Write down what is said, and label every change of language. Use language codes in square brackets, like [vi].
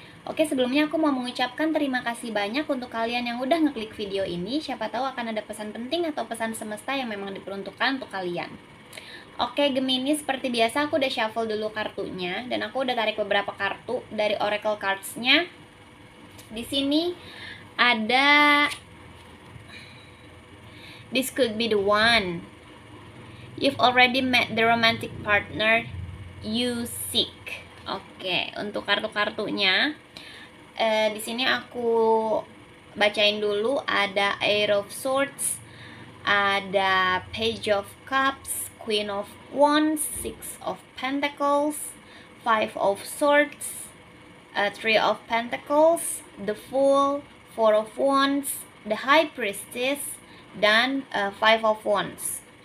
[id] Oke, sebelumnya aku mau mengucapkan terima kasih banyak untuk kalian yang udah ngeklik video ini. Siapa tahu akan ada pesan penting atau pesan semesta yang memang diperuntukkan untuk kalian. Oke, Gemini, seperti biasa aku udah shuffle dulu kartunya dan aku udah tarik beberapa kartu dari Oracle Cards-nya. Di sini ada [en] this could be the one. You've already met the romantic partner you seek. [id] Oke, untuk kartu-kartunya di sini aku bacain dulu. Ada Eight of Swords, ada Page of Cups, Queen of Wands, Six of Pentacles, Five of Swords, Three of Pentacles, the Fool, Four of Wands, the High Priestess, dan Five of Wands.